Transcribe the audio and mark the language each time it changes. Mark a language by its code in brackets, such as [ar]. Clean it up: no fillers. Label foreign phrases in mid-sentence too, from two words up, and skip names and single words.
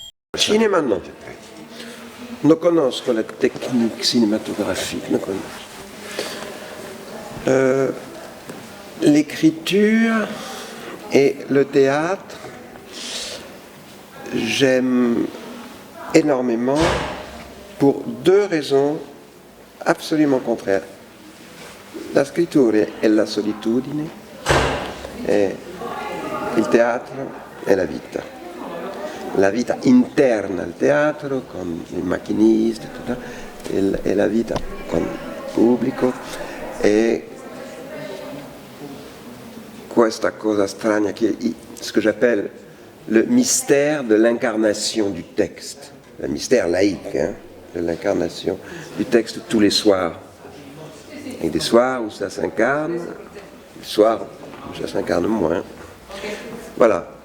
[it] Cinema no. Non conosco [fr] la technique cinématographique, [it] non conosco. [fr] L'écriture et le théâtre, j'aime énormément pour deux raisons absolument contraires. [it] La scrittura è la solitudine e il teatro è la vita. La vita interna al teatro con il macchinista e la vita con il pubblico e questa cosa strana che [fr] ce que j'appelle le mystère de l'incarnation du texte, le mystère laïque de l'incarnation du texte tous les soirs. Et des soirs où ça s'incarne, des soirs où ça s'incarne moins. Voilà.